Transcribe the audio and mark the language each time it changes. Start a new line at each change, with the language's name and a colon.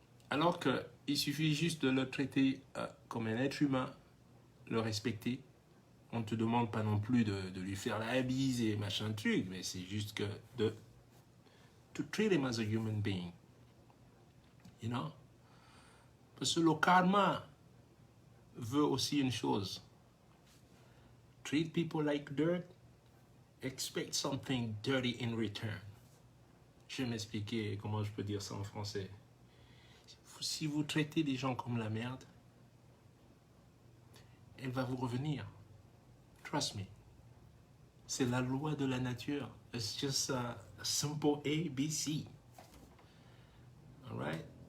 French: Alors qu'il suffit juste de le traiter comme un être humain, le respecter, On ne te demande pas non plus de lui faire la bise et machin truc, mais c'est juste que
English: to treat him as a human being. You know?
French: Parce que le karma veut aussi une chose.
English: Treat people like dirt, expect something dirty in return.
French: Je vais m'expliquer comment je peux dire ça en français. Si vous traitez des gens comme la merde, elle va vous revenir.
English: Trust me.
French: C'est la loi de la nature.
English: It's just a simple A, B, C. Alright?